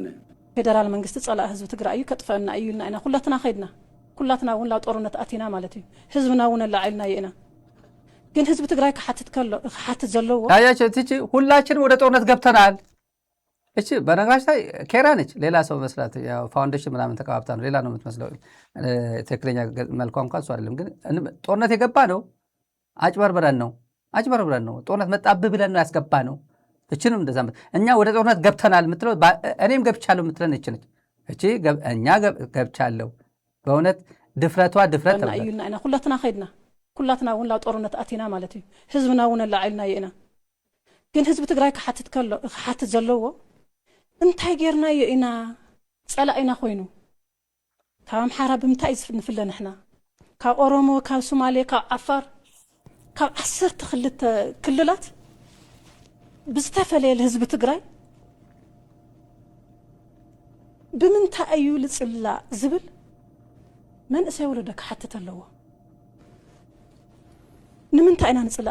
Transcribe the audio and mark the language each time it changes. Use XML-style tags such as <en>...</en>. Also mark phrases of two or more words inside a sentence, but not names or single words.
<ti>ፌደራል መንግስቲ ፀላእ ህዝቢ ትግራይ እዩ ከጥፈአና እዩ ኢልና ኢና ኩላትና ኸይድና ኩላትና እውን ላብ ጦርነት ኣቲና ማለት እዩ። ህዝብና እውን ኣላዒልና ኢና። ግን ህዝቢ ትግራይ ክሓትት ዘለዎ</ti> <am>ሁላችንም ወደ ጦርነት ገብተናል። እቺ በነገራችን ላይ ኬራ ነች። ሌላ ሰው መስላት ያው ፋውንዴሽን ምናምን ተቀባብታ ነው ሌላ ነው የምትመስለው። ትክክለኛ መልኳ እንኳን እሱ አይደለም። ግን ጦርነት የገባ ነው አጭበርብረን ነው ጦርነት መጣብህ ብለን ነው ያስገባ ነው። እችንም እንደዛ እኛ ወደ ጦርነት ገብተናል የምትለው እኔም ገብቻለሁ የምትለን እች ነች። እቺ እኛ ገብቻለሁ በእውነት ድፍረቷ ድፍረት</am> <ti>እዩና ኢና ኩላትና ኸይድና ኩላትና እውን ላብ ጦርነት ኣቲና ማለት እዩ። ህዝብና እውን ኣላዒልና ኢና። ግን ህዝቢ ትግራይ ክሓትት ዘለዎ እንታይ ጌርናዮ ኢና ፀላኢና ኮይኑ ካብ ኣምሓራ ብምንታይ ንፍለ ንሕና ካብ ኦሮሞ ካብ ሶማሌ ካብ ዓፋር ካብ 12 ክልላት ብዝተፈለየ ህዝቢ ትግራይ ብምንታይ እዩ ልፅላእ ዝብል መንእሰይ ወለዶ ክሓትት ኣለዎ። ንምንታይ ኢና ንፅላእ?</ti>